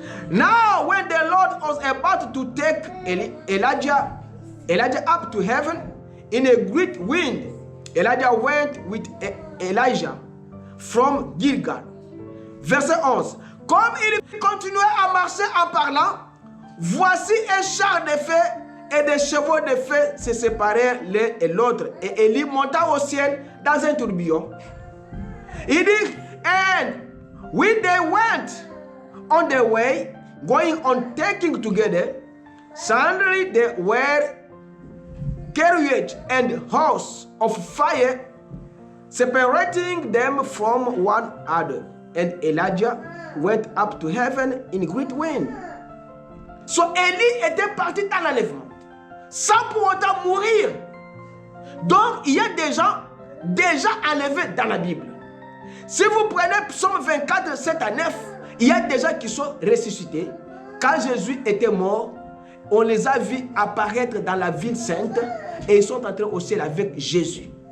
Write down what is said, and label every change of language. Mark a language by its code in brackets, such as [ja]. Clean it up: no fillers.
[en] Now, when the Lord was about to take Elijah up to heaven in a great wind, Elijah went with Elijah from Gilgal. [fr] Verset 11. Comme il continuait à marcher en parlant, voici un char de feu et des chevaux de feu se séparèrent l'un et l'autre. Et Élie monta au ciel dans un tourbillon. Il dit, [en] and when they went on their way, going on taking together, suddenly there were carriage and horse of fire separating them from one another. And Elijah went up to heaven in great wind. [fr] So Élie était parti dans l'enlèvement, sans pour autant mourir. Donc il y a des gens déjà enlevés dans la Bible. Si vous prenez Psaume 24, 7 à 9, il y a des gens qui sont ressuscités. Quand Jésus était mort, on les a vus apparaître dans la ville sainte et ils sont entrés au ciel avec Jésus.